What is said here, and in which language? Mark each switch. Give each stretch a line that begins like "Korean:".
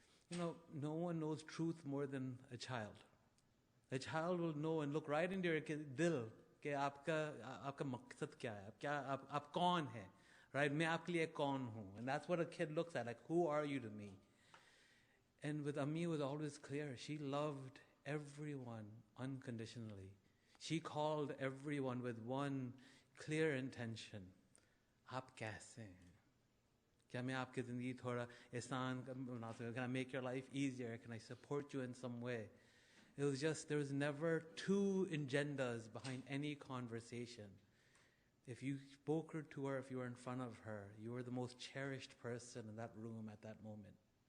English: You know, no one knows truth more than a child. A child will know and look right into your dil کہ آپ کا مقصد کیا ہے, آپ کون ہیں, right?
Urdu: میں آپ کے لیے کون ہوں.
English: And that's what a kid looks at, like, who are you to me? And with Ammi, it was always clear. She loved everyone unconditionally. She called everyone with one clear intention.
Urdu: آپ کیسے ہیں؟ کیا میں آپ کی زندگی تھوڑا آسان بنا سکوں?
English: Can I make your life easier? Can I support you in some way? It was just, there was never two agendas behind any conversation. If you spoke to her, if you were in front of her, you were the most cherished person in that room at that moment.